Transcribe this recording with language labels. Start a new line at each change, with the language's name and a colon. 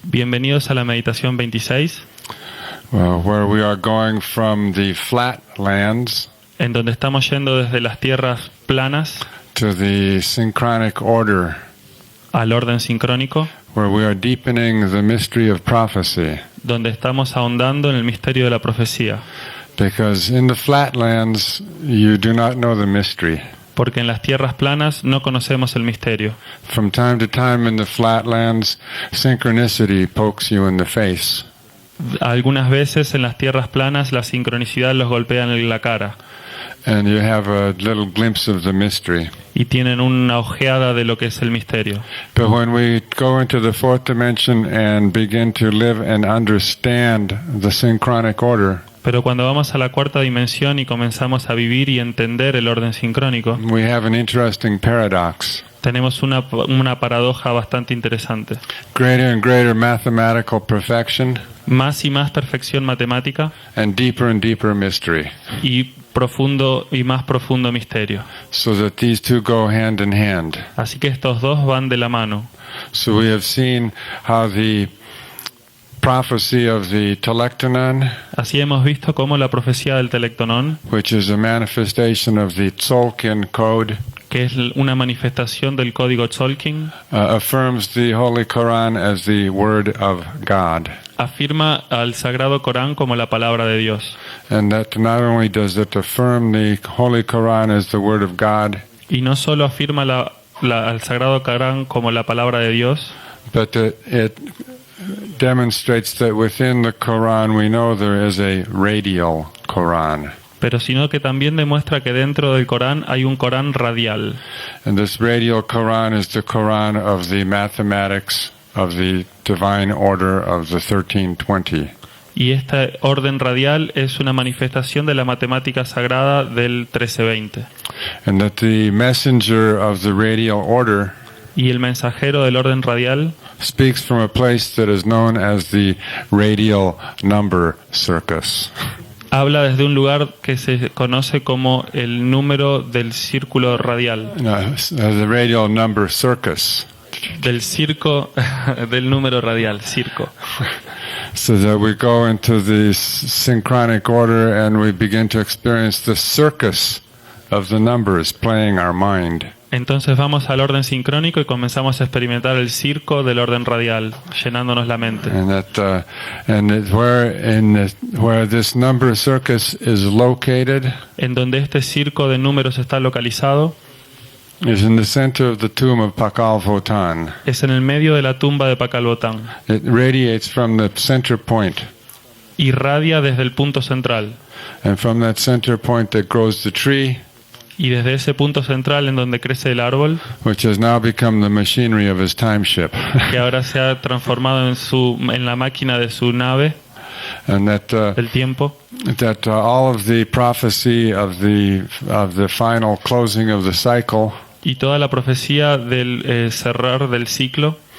Spanish: Bienvenidos a la meditación 26,
English: where we are going from the flatlands
Spanish: en donde estamos yendo desde las tierras planas
English: to the synchronic order,
Spanish: al orden sincrónico,
English: where we are deepening the mystery of prophecy.
Spanish: donde estamos ahondando en el misterio de la profecía.
English: Because in the flatlands, you do not know the mystery.
Spanish: Porque en las tierras planas no conocemos el misterio.
English: From time to time in the flatlands, synchronicity pokes you in the face.
Spanish: Algunas veces en las tierras planas la sincronicidad los golpea en la cara.
English: And you have a little glimpse of the mystery.
Spanish: Y tienen una ojeada de lo que es el misterio.
English: But when we go into the fourth dimension and begin to live and understand the synchronic order,
Spanish: Pero cuando vamos a la cuarta dimensión y comenzamos a vivir y entender el orden sincrónico,
English: we have an interesting paradox.
Spanish: tenemos una paradoja bastante interesante.
English: Greater and greater mathematical perfection
Spanish: Más y más perfección matemática
English: and deeper mystery.
Spanish: y más profundo misterio.
English: So that these two go hand in hand.
Spanish: Así que estos dos van de la mano.
English: So we have seen how the prophecy of the telectonon,
Spanish: Así hemos visto cómo la profecía del telectonón,
English: which is a manifestation of the tzolkin code,
Spanish: que es una manifestación del código tzolkin,
English: affirms the Holy Quran as the word of God.
Spanish: afirma al Sagrado Corán como la palabra de Dios.
English: And that not only does it affirm the Holy Quran as the word of God,
Spanish: Y no solo afirma al Sagrado Corán como la palabra de Dios,
English: but that it demonstrates that within the Quran we know there is a radial Quran.
Spanish: pero sino que también demuestra que dentro del Corán hay un Corán radial.
English: And this radial Quran is the Quran of the mathematics of the divine order of the 1320.
Spanish: Y este orden radial es una manifestación de la matemática sagrada del 1320.
English: And that the messenger of the radial order
Spanish: Y el mensajero del orden radial
English: speaks from a place that is known as the radial number circus.
Spanish: habla desde un lugar que se conoce como el número del círculo radial,
English: The radial number circus.
Spanish: del circo, del número radial, circo.
English: So that we go into the synchronic order and we begin to experience the circus of the numbers playing our mind.
Spanish: Entonces vamos al orden sincrónico y comenzamos a experimentar el circo del orden radial, llenándonos la mente.
English: Where this number circus is located
Spanish: En donde este circo de números está localizado
English: is in the center of the tomb of Pakal Votan.
Spanish: es en el medio de la tumba de Pakalbotán.
English: It radiates from the center point,
Spanish: Irradia desde el punto central.
English: and from that center point that grows the tree,
Spanish: Y desde ese punto central en donde crece el árbol,
English: which has now become the machinery of his time ship.
Spanish: que ahora se ha transformado en la máquina de su nave,
English: And
Spanish: del tiempo,
English: that all of the prophecy of the final closing of the cycle
Spanish: y toda la profecía del cerrar del ciclo